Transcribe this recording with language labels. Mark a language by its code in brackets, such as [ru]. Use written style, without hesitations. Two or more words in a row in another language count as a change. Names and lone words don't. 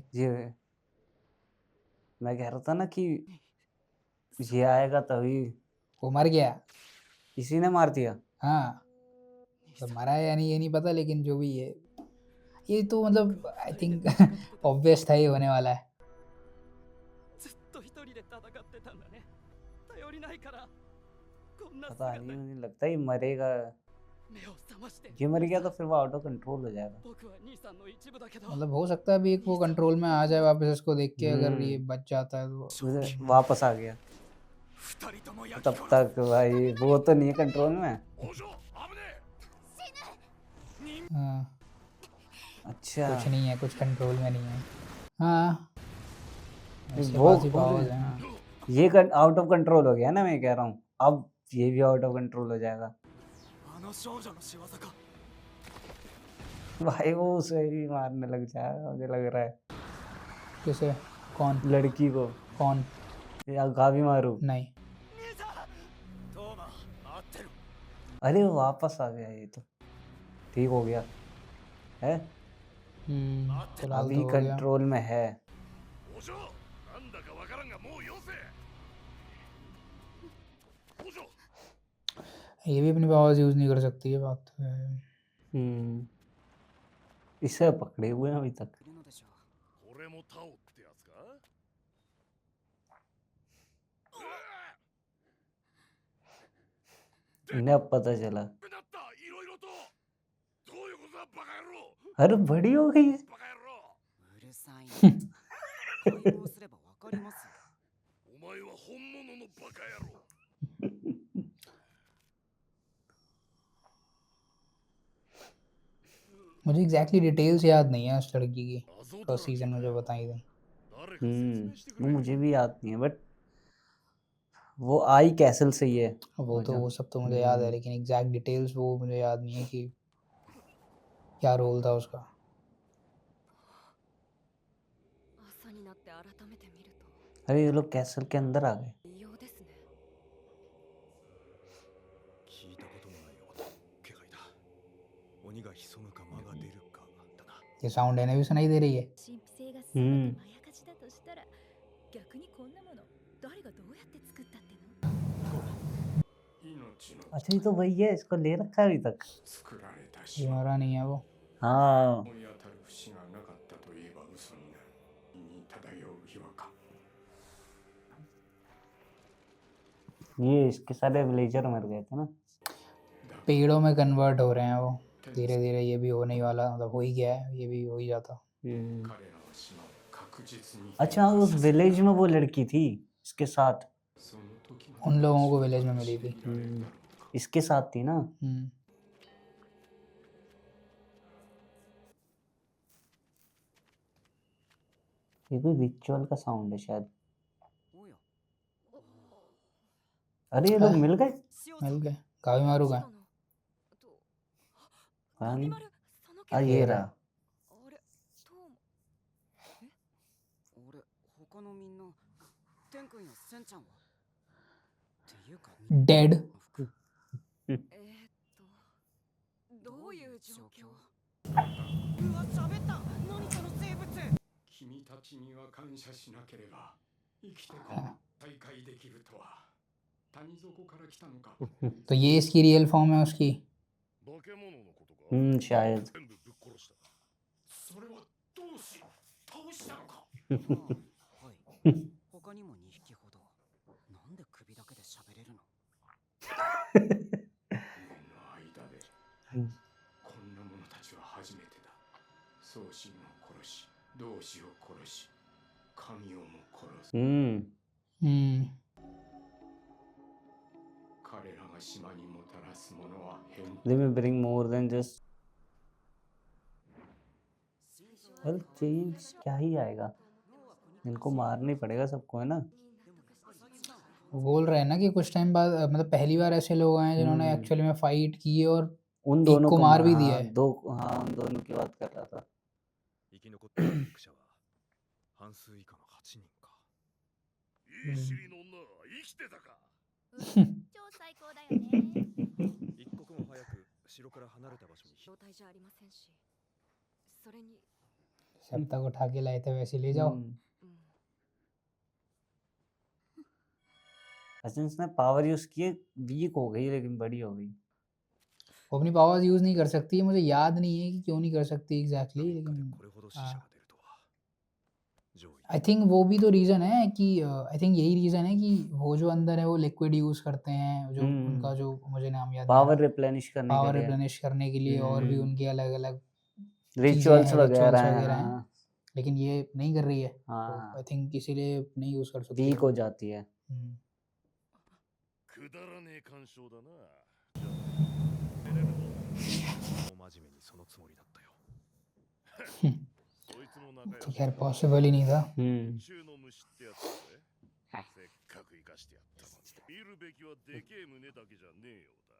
[hi] ये मैं कह रहा था ना कि ये आएगा तभी। वो मर गया इसी ने मार दिया। हाँ तो मरा है या नहीं ये नहीं पता लेकिन जो भी है ये तो मतलब [en] I think obvious [hi] था ये होने वाला है [ja] ずっと一人で戦ってたんだね頼りないからこんな [hi] पता [ja] 姿 [hi] नहीं [ja] に [hi] मुझे लगता है ये मरेगा। [ja] 目を覚まして [hi] ये मर गया तो फिर वो [en] out of control [hi] हो जाएगा। [ja] 僕は兄さんの一部だけど [hi] मतलब हो सकता है अभी एक वो कंट्रोल में आ जाए वापस इसको देख के अगर हम्म। ये बच जाता है तो मुझे वापस आ गया। [ja] 二人とも焼き [hi] तब [ja] 殺す [hi] तक भाई वो तो नहीं है कंट्रोल में। [ja] お嬢危ねえ [hi] हाँ, अच्छा कुछ नहीं है कुछ कंट्रोल में नहीं है हाँ इसके वो पास ही powers हैं, हाँ। ये [en] out of control [hi] हो गया ना मैं कह रहा हूँ अब ये भी [en] out of control [hi] हो जाएगा। [ja] あの少女の仕業か [hi] भाई वो उसे ही मारने लग जाएगा मुझे लग रहा है। किसे कौन लड़की को कौन या गावी मारू। नहीं [ja] 兄さんトーマ合ってる [hi] अरे वापस आ गया ये तो ठीक हो गया है फिलहाल अभी तो हो गया कंट्रोल में है। [ja] お嬢なんだかわからんがもうよせお嬢 [hi] ये भी अपनी [en] powers use [hi] नहीं कर सकती है बात तो है इसे पकड़े हुए हैं अभी तक। [ja] いるのでしょうこれもタオってやつか [hi] इन्हें अब पता चला। [ja] なったいろいろとどういうことだバカ野郎 [hi] अरे बड़ी हो गई है। [ja] バカ野郎うるさいな解剖すればわかりますよお前は本物のバカ野郎 [hi] मुझे [en] exactly details [hi] याद नहीं है उस लड़की की [ja] 謎だら [hi] फर्स्ट [ja] け [hi] सीजन में जो बताई थी [ja] 誰か説明してく [hi] वो [ja] れ [hi] मुझे भी याद नहीं है बट वो आई कैसल से ही है। वो तो अच्छा। वो सब तो मुझे याद है लेकिन [en] exact details [hi] वो मुझे याद नहीं है कि क्या रोल था उसका [ja] 朝になって改めて見ると [hi] अरे ये लोग कैसल के अंदर आ गए। [ja] 異様ですね聞いたこともない音気配だ鬼が潜むか魔が出るかだな [hi] ये साउंड इन्हें भी सुनाई दे रही है [ja] 神秘性が全てまやかしだとしたら逆にこんなもの誰がどうやって作ったっての命の [hi] अच्छा ये तो वही है इसको ले रखा है अभी तक। [ja] 作られた [hi] ये [ja] し [hi] मरा नहीं है वो हाँ [ja] 思い当たる節がなかったといえば嘘になる胃に漂う違和感 [hi] ये इसके सारे विलेजर मर गए थे ना। पेड़ों में कन्वर्ट हो रहे हैं वो धीरे धीरे ये भी होने ही वाला मतलब हो ही गया है ये भी हो ही जाता [ja] 彼らの島を確実に [hi] अच्छा उस विलेज में वो लड़की थी इसके साथ। [ja] その時も [hi] उन लोगों को विलेज में मिली थी इसके साथ थी ना। ये कोई रिचुअल का साउंड है शायद। [ja] おや [hi] अरे ये लोग मिल गए। [ja] 塩 [hi] मिल गए कावी मारू का [ja] と [hi] हाँ [ja] ガビマルその [hi] आ [ja] 件 [hi] ये ये रहा। [ja] あれトーマ俺他のみんな天くんやセンちゃんはっていうか [hi] डेड [ja] どういう状況うわ喋った何その強君は感謝しなければ生きてこ再会できるとは。谷底から来たのか。 [hi] तो ये इसकी [en] real form [hi] है उसकी। [ja] 化け物のことか。 [hi] शायद [ja] 全部ぶっ殺した。それはどうし倒したのか。はい他にも2匹ほど。なんで首だけで喋れるの？の間でこんな者たちは初めてだ。宗神を殺し、同志を殺し、神をも殺す。彼らが島にもたらすものは変。 [en] they may bring more than just well change [hi] क्या ही आएगा, इनको मारना ही पड़ेगा सबको, है ना। वो बोल रहे हैं ना कि कुछ टाइम बाद मतलब पहली बार ऐसे लोग आए हैं जिन्होंने एक्चुअली में फाइट की है और उन एक दोनों को को मार भी हाँ, दिया है। उन दोनों की बात कर रहा था। [ja] 生き残った役者は半数以下の8人か。いい尻の女は生きてたか。超最高だよね。一刻も早く城から離れた場所に。状態じゃありませんし、それに、 [hi] जब तक उठा के लाए थे वैसे ले जाओ। अच्छा इसने [en] power use [hi] किए, वीक हो गई लेकिन बड़ी हो गई। वो अपनी [en] powers use [hi] नहीं कर सकती, मुझे याद नहीं है कि क्यों नहीं कर सकती एग्जैक्टली, [ja] どっかで [hi] लेकिन [ja] これほど死者が出るとは。上位 [en] I think [hi] वो भी तो रीज़न है कि [en] I think [hi] यही रीज़न है कि वो जो अंदर है वो लिक्विड यूज़ करते हैं, जो उनका जो मुझे नाम याद नहीं आ पावर रहा, रिप्लेनिश करने पावर के लिए रिप्लेनिश करने के लिए, और भी उनके अलग अलग रिचुअल्स हैं, वगैरह रिचुअल्स वगैरह हैं। हैं, लेकिन ये नहीं कर रही है, तो हाँ आई थिंक इसीलिए नहीं यूज़ कर सकती वीक वो। हो जाती है। [ja] くだらねえ干渉だな。じゃあ出れるの？大真面目にそのつもりだったよ。そいつも仲良 [hi] तो [ja] し。 [hi] खैर पॉसिबल ही नहीं था। [ja] 中の虫ってやつだぜ。せっかく生かしてやったのに。見るべきはでけえ胸だけじゃねえようだ。